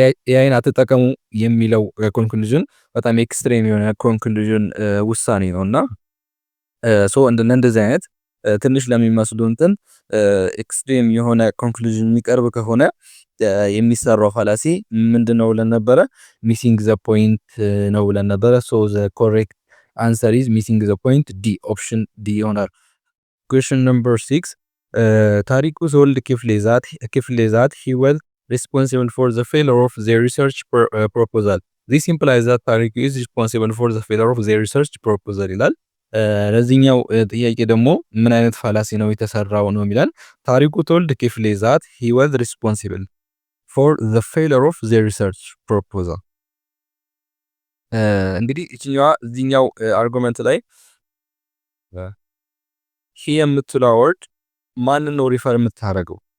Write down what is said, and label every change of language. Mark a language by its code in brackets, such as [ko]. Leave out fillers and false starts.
[am] ኤአይን አትጠቀሙ የሚለው ኮንክሉዥን በጣም ኤክስትሪም የሆነ ኮንክሉዥን ውሳኔ ነውና እንደዚህ አይነት ትንሽ ለሚመስሉ እንትን ኤክስትሪም የሆነ ኮንክሉዥን የሚቀርብ ከሆነ የሚሰራው ፋላሲ ምንድነው ብለን ነበረ? [en] ሚሲንግ ዘ ፖይንት [am] ነው ብለን ነበረ። [en] so the correct answer is missing the point D, option D [am] ይሆናል። [en] question number 6 ታሪኩ ዘወልድ ክፍሌ ዛት he was responsible for the failure of their research proposal. This implies that ታሪኩ is responsible for the failure of their research proposal [am] ይላል። ለዚህኛው ጥያቄ ደግሞ ምን አይነት ፋላሲ ነው የተሰራው ነው የሚላል። ታሪኩ ተወልድ ክፍሌ ዛት [en] he was responsible for the failure of their research proposal። [am] እንግዲህ እዚህኛው አርጉመንት ላይ he የምትለው ወርድ ማንን ነው ሪፈር የምታደርገው?